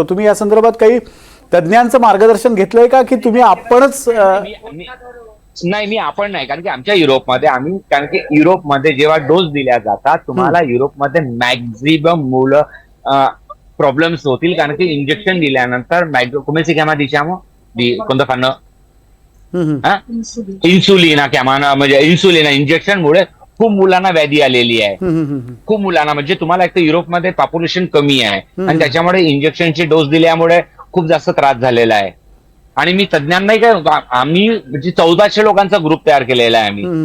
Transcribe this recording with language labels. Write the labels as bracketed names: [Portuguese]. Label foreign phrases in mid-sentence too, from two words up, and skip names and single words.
[Marathi] तुम्ही या संदर्भात काही तज्ज्ञांचं मार्गदर्शन घेतलंय का, की तुम्ही आपणच मी आपण नाही, कारण की आमच्या युरोपमध्ये कारण की युरोपमध्ये जेव्हा डोस दिल्या जातात, तुम्हाला युरोपमध्ये मॅक्झिमम मुलं प्रॉब्लेम्स होतील, कारण की इंजेक्शन दिल्यानंतर [Italian] come si chiama diciamo di quando fanno [Marathi] इन्सुलिना कॅमाना, म्हणजे इन्सुलिना इंजेक्शन मुळे खूप मुलांना व्याधी आलेली आहे. खूप मुलांना, म्हणजे तुम्हाला एक तर युरोपमध्ये पॉप्युलेशन कमी आहे आणि त्याच्यामुळे इंजेक्शनचे डोस दिल्यामुळे खूप जास्त त्रास झालेला आहे. आणि मी तज्ञांनाही काय, आम्ही म्हणजे 1400 लोकांचा ग्रुप तयार केलेला आहे आम्ही.